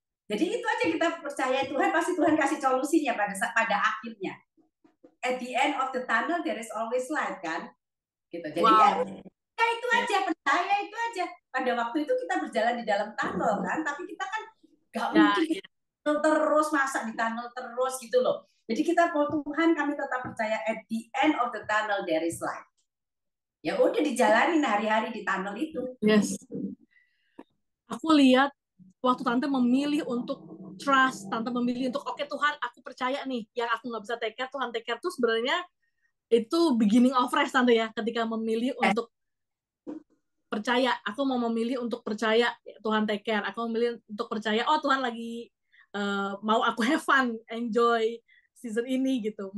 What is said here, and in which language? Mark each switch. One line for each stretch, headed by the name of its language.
Indonesian: Jadi itu aja kita percaya Tuhan, pasti Tuhan kasih solusinya pada akhirnya.
English: At the end of the tunnel there is always light
Indonesian: kan, gitu. Jadi
English: Wow.
Indonesian: ya itu aja, percaya itu aja. Pada waktu itu kita berjalan di dalam tunnel kan, tapi kita kan nggak mungkin Ya, terus masa di tunnel terus gitu loh. Jadi kita, Tuhan kami tetap percaya
English: at the end of the tunnel there is light.
Indonesian: Ya udah dijalanin hari-hari di tunnel itu.
English: yes.
Indonesian: Aku lihat waktu tante memilih untuk trust, tante memilih untuk oke, Tuhan, aku percaya nih, yang aku nggak bisa take care, Tuhan take care tuh sebenarnya itu beginning of rest tante ya, ketika memilih untuk percaya, aku mau memilih untuk percaya Tuhan take care, aku memilih untuk percaya oh Tuhan lagi mau aku
English: have fun, enjoy season
Indonesian: ini gitu.